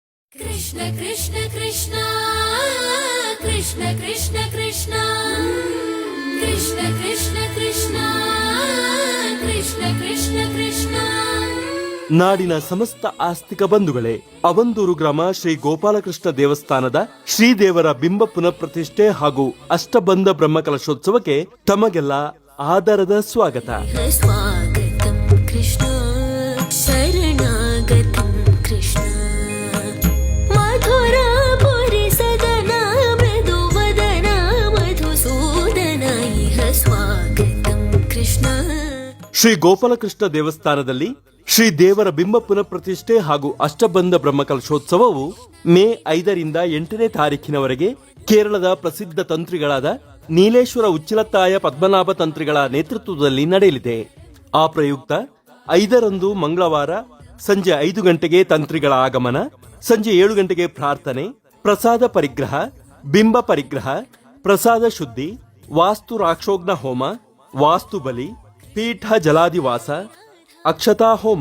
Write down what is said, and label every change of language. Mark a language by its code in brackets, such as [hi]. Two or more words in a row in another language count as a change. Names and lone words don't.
[sa] कृष्ण कृष्ण कृष्ण कृष्ण कृष्ण कृष्ण कृष्ण कृष्ण कृष्ण कृष्ण कृष्ण कृष्ण [kn] ನಾಡಿನ ಸಮಸ್ತ ಆಸ್ತಿಕ ಬಂಧುಗಳೇ, ಅವಂದೂರು ಗ್ರಾಮ ಶ್ರೀ ಗೋಪಾಲಕೃಷ್ಣ ದೇವಸ್ಥಾನದ ಶ್ರೀದೇವರ ಬಿಂಬ ಪುನಃಪ್ರತಿಷ್ಠೆ ಹಾಗೂ ಅಷ್ಟಬಂಧ ಬ್ರಹ್ಮಕಲಶೋತ್ಸವಕ್ಕೆ ತಮಗೆಲ್ಲ ಆದರದ ಸ್ವಾಗತ. [sa] स्वागतं कृष्ण शरणागतं कृष्ण मधुरापुरि सदना मृदुवदना मधुसूदन इह स्वागतं कृष्ण. [kn] ಶ್ರೀ ಗೋಪಾಲಕೃಷ್ಣ ದೇವಸ್ಥಾನದಲ್ಲಿ ಶ್ರೀ ದೇವರ ಬಿಂಬ ಪುನಃಪ್ರತಿಷ್ಠೆ ಹಾಗೂ ಅಷ್ಟಬಂಧ ಬ್ರಹ್ಮಕಲಶೋತ್ಸವವು ಮೇ 5ರಿಂದ 8ನೇ ತಾರೀಖಿನವರೆಗೆ ಕೇರಳದ ಪ್ರಸಿದ್ಧ ತಂತ್ರಿಗಳಾದ ನೀಲೇಶ್ವರ ಉಚ್ಚಿಲತ್ತಾಯ ಪದ್ಮನಾಭ ತಂತ್ರಿಗಳ ನೇತೃತ್ವದಲ್ಲಿ ನಡೆಯಲಿದೆ. ಆ ಪ್ರಯುಕ್ತ 5ರಂದು ಮಂಗಳವಾರ ಸಂಜೆ 5 ಗಂಟೆಗೆ ತಂತ್ರಿಗಳ ಆಗಮನ, ಸಂಜೆ 7 ಗಂಟೆಗೆ ಪ್ರಾರ್ಥನೆ, ಪ್ರಸಾದ ಪರಿಗ್ರಹ, ಬಿಂಬ ಪರಿಗ್ರಹ, ಪ್ರಸಾದ ಶುದ್ಧಿ, ವಾಸ್ತು ರಾಕ್ಷೋಗ್ನ ಹೋಮ, ವಾಸ್ತು ಬಲಿ, ಪೀಠ ಜಲಾದಿವಾಸ, ಅಕ್ಷತಾ ಹೋಮ.